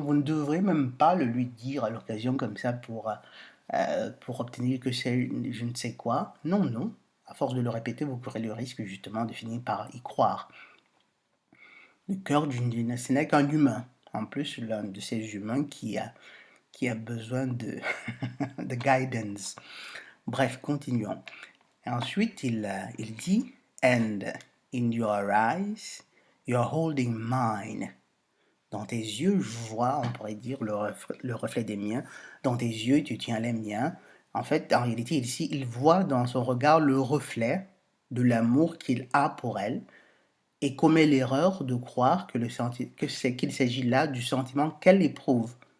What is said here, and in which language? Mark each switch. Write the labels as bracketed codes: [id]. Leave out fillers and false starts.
[fr] Vous ne devrez même pas le lui dire à l'occasion comme ça pour obtenir que c'est je ne sais quoi. Non, non. À force de le répéter, vous courez le risque justement de finir par y croire. Le cœur ce n'est qu'un humain. En plus, l'un de ces humains qui a besoin de guidance. Bref, continuons. Et ensuite, il dit, [en] and in your eyes, you're holding mine. [fr] Dans tes yeux, je vois, on pourrait dire, le reflet des miens. Dans tes yeux, tu tiens les miens. En fait, en réalité, ici, il voit dans son regard le reflet de l'amour qu'il a pour elle et commet l'erreur de croire qu'il s'agit là du sentiment qu'elle éprouve.